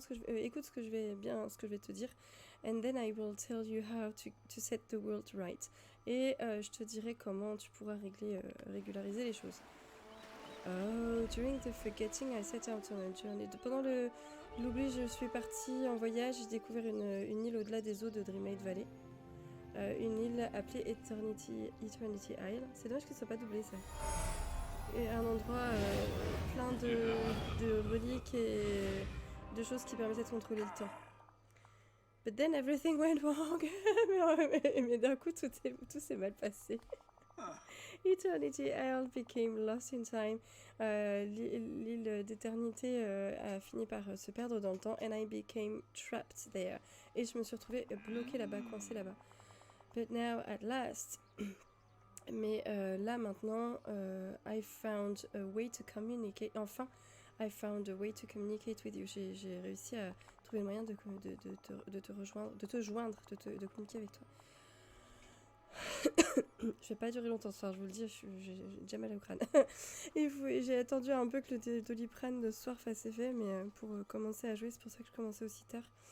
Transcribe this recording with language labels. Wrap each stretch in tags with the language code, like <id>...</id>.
<fr>Écoute ce que je vais te dire.</fr> <en>And then I will tell you how to set the world right.</en> <fr>Et je te dirai comment tu pourras régulariser les choses.</fr> <en>Oh, during the forgetting, I set out on a journey.</en> <fr>Pendant l'oubli, je suis partie en voyage. J'ai découvert une île au-delà des eaux de Dreamlight Valley. Une île appelée Eternity Isle. C'est dommage que ce soit pas doublé, ça. Et un endroit plein de reliques et de choses qui permettaient de contrôler le temps.</fr> <en>But then everything went wrong.</en> <fr>mais d'un coup, tout s'est mal passé.</fr> <en>Eternity Isle became lost in time.</en> <fr>L'île d'éternité a fini par se perdre dans le temps.</fr> <en>And I became trapped there.</en> <fr>Et je me suis retrouvée bloquée là-bas, coincée là-bas.</fr> <en>But now, at last...</en> <fr>Mais là maintenant,</fr> <en>I found a way to communicate.</en> <fr>Enfin,</fr> <en>I found a way to communicate with you.</en> <fr>J'ai réussi à trouver le moyen de te rejoindre, de te joindre, de communiquer avec toi. Je vais pas durer longtemps ce soir, je vous le dis, j'ai déjà mal au crâne. J'ai attendu un peu que le Doliprane de ce soir fasse effet, mais pour commencer à jouer, c'est pour ça que je commençais aussi tard.</fr>